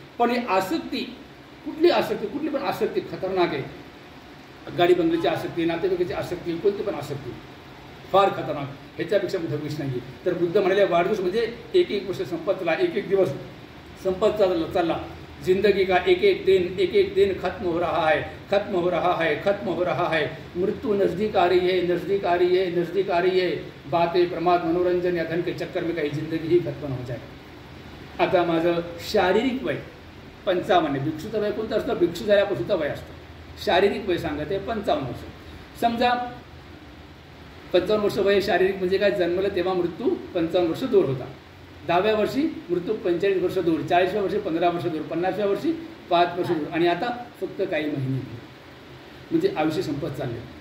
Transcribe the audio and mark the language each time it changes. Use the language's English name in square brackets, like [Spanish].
[Marathi] पण ही आसक्ती, कुठली पण आसक्ती खतरनाक आहे. गाडी बंगल्याची आसक्ती, नातेवाईकाची आसक्ती, कोणती पण आसक्ती फार खतरनाक, ह्याच्यापेक्षा मोठा विष नाही. तर बुद्ध म्हणाले वाढदिवस म्हणजे एक एक वर्ष संपत चला, एक एक दिवस संपत चालला. [Hindi] जिंदगी का एक एक दिन खत्म हो रहा है, खत्म हो रहा है, खत्म हो रहा है. मृत्यु नज़दीक आ रही है, नज़दीक आ रही है, नज़दीक आ रही है. बातें, प्रमाद, मनोरंजन या धन के चक्कर में काही जिंदगी ही खत्म हो जाए. [Marathi] आता माझं शारीरिक वय 55. भिक्षूचं वय कोणतं असतं? भिक्षू झाल्यापासूनचं वय असतं. शारीरिक वय सांगत आहे 55 वर्ष. समजा 55 वर्ष वय शारीरिक म्हणजे काय? जन्मलं तेव्हा मृत्यू 55 वर्ष दूर होता. 10व्या वर्षी मृत्यू 45 वर्ष दूर, 40व्या वर्षी 15 वर्ष दूर, 50व्या वर्षी 5 वर्ष दूर, आणि आता फक्त काही महिने म्हणजे आयुष्य संपत चालले.